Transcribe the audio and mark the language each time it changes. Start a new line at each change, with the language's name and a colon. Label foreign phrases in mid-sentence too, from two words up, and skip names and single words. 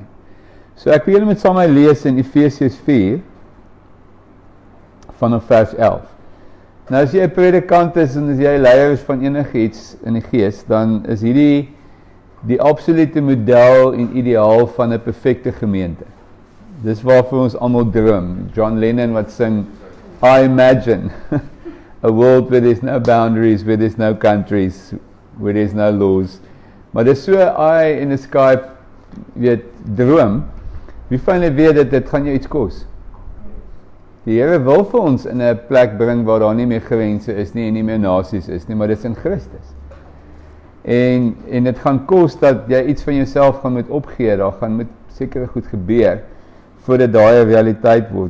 Afrikaans: So ek wil julle met saam lees in Efesiërs 4 vanaf vers 11. Nou as jy 'n predikant is en as jy leier is van enigiets in die gees, dan is hierdie die absolute model en ideaal van 'n perfekte gemeente. Dis waarvoor ons almal droom. John Lennon wat sing,
English: I imagine a world where there's no boundaries, where there's no countries, where there's no laws.
Afrikaans: Maar dis so
English: eye in the sky,
Afrikaans: weet, droom. Wie van julle weet dat dit gaan jou iets kos? Die Here wil vir ons in 'n plek bring waar daar nie meer grense is nie en nie meer nasies is nie, maar dis in Christus. En dit gaan kos dat jy iets van jouself gaan moet opgee, daar gaan met sekere goed gebeur voordat daai 'n realiteit word.